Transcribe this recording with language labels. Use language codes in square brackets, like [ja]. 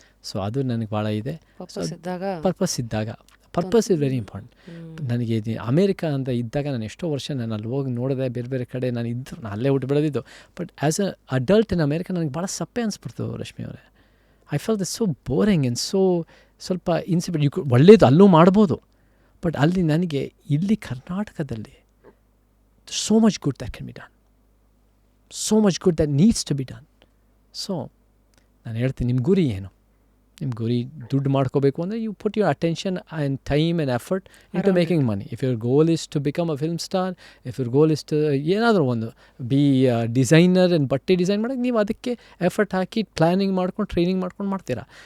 [kn] So ಅದು ನನಗೆ ಭಾಳ ಇದೆ. ಪರ್ಪಸ್ ಇದ್ದಾಗ [en] Purpose is very important. [kn] ನನಗೆ ಅಮೇರಿಕಾ ಅಂತ ಇದ್ದಾಗ ನಾನು ಎಷ್ಟೋ ವರ್ಷ ನಾನು ಅಲ್ಲಿ ಹೋಗಿ ನೋಡಿದೆ, ಬೇರೆ ಬೇರೆ ಕಡೆ ನಾನು ಇದ್ದು, ನಾನು ಅಲ್ಲೇ ಹುಟ್ಟು ಬೆಳೆದಿದ್ದು. [en] but as a adult in America [kn] ನನಗೆ ಭಾಳ ಸಪ್ಪೆ ಅನಿಸ್ಬಿಡ್ತು ರಶ್ಮಿ ಅವರೇ. [en] I fell this so boring and so ಸ್ವಲ್ಪ incipient. [kn] ಒಳ್ಳೇದು ಅಲ್ಲೂ ಮಾಡ್ಬೋದು, ಬಟ್ ಅಲ್ಲಿ ನನಗೆ ಇಲ್ಲಿ ಕರ್ನಾಟಕದಲ್ಲಿ [en] so much good that can be done, so much good that needs to be done. [kn] So ನಾನು ಹೇಳ್ತೀನಿ, ನಿಮ್ಮ ಗುರಿ ಏನು? ನಿಮ್ಮ ಗುರಿ ದುಡ್ಡು ಮಾಡ್ಕೋಬೇಕು ಅಂದರೆ [en] You put your attention and time and effort into making money. If your goal is to become a film star, if your goal is to [kn] ಏನಾದರೂ ಒಂದು [en] be designer and [kn] ಬಟ್ಟೆ ಡಿಸೈನ್ ಮಾಡೋಕ್ಕೆ, ನೀವು ಅದಕ್ಕೆ ಎಫರ್ಟ್ ಹಾಕಿ planning ಮಾಡ್ಕೊಂಡು training ಮಾಡ್ಕೊಂಡು ಮಾಡ್ತೀರಾ.